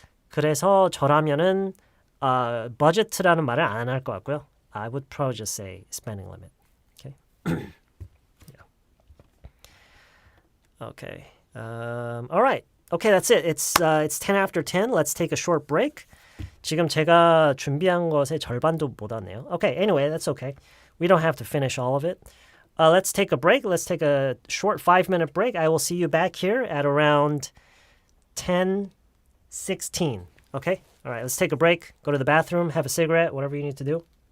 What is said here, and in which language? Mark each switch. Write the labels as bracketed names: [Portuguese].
[Korean] 그래서 저라면은 budget라는 말을 안 할 것 같고요. [English] I would probably just say spending limit. Okay. Yeah. Okay. All right. Okay, that's it. It's 10 after 10. Let's take a short break. [Korean] 지금 제가 준비한 것의 절반도 못 왔네요. [English] Okay, anyway, that's okay. We don't have to finish all of it. Let's take a break. Let's take a short 5-minute break. I will see you back here at around 10:16. Okay? All right, let's take a break. Go to the bathroom, have a cigarette, whatever you need to do.